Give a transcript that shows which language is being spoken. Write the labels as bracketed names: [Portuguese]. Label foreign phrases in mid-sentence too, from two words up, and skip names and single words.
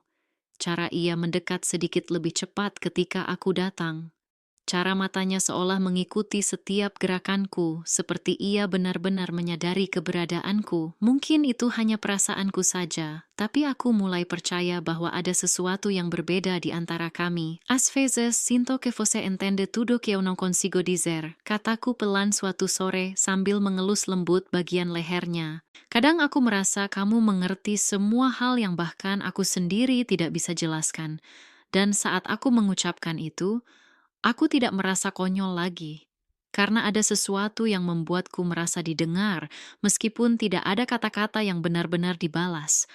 [Indonesian] Cara ia mendekat sedikit lebih cepat ketika aku datang. Cara matanya seolah mengikuti setiap gerakanku, seperti ia benar-benar menyadari keberadaanku. Mungkin itu hanya perasaanku saja, tapi aku mulai percaya bahwa ada sesuatu yang berbeda di antara kami. [Portuguese] Às vezes, sinto que você entende tudo que eu não consigo dizer, [Indonesian] kataku pelan suatu sore sambil mengelus lembut bagian lehernya. Kadang aku merasa kamu mengerti semua hal yang bahkan aku sendiri tidak bisa jelaskan. Dan saat aku mengucapkan itu, aku tidak merasa konyol lagi, karena ada sesuatu yang membuatku merasa didengar, meskipun tidak ada kata-kata yang benar-benar dibalas.